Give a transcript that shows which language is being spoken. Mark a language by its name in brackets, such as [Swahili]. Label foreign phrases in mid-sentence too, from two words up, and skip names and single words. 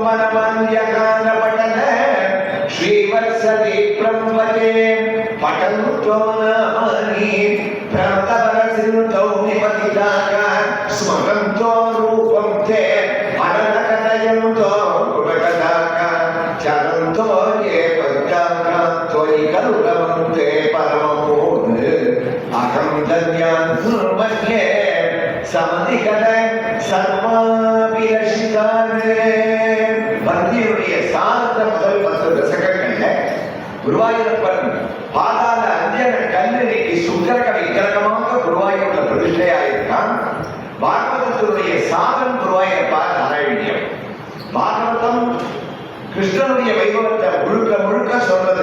[Sanskrit] मनमन्यगानपठन श्रीवत्सदीप्रं वचे पठन्तो नामानि भ्रातवरसिन्धौ निपतिताका स्मरन्तो रूपं ते अनलकथयन्तो गुणकथाका चरन्तो ये पद्याका त्वयि करुणवन्ते परममूढ अहं धन्यान् मन्ये समधिकद [Tamil] सर्वाभिलषितान् பந்தியுடைய சார்ந்த முதல் 10 தசகங்கள்ல குருவாயூரப்பன் பாதாள அஞ்சன கல்லு நீக்கி சுந்தரக விக்கிரகமாக குருவாயூர்ல பிரதிஷ்டையாயிருக்கான். பாகவதத்தினுடைய சாதம் குருவாயூரப்பா நாராயணியம். பாகவதம் கிருஷ்ணனுடைய வைபவத்தை முழுக்க முழுக்க சொல்றது.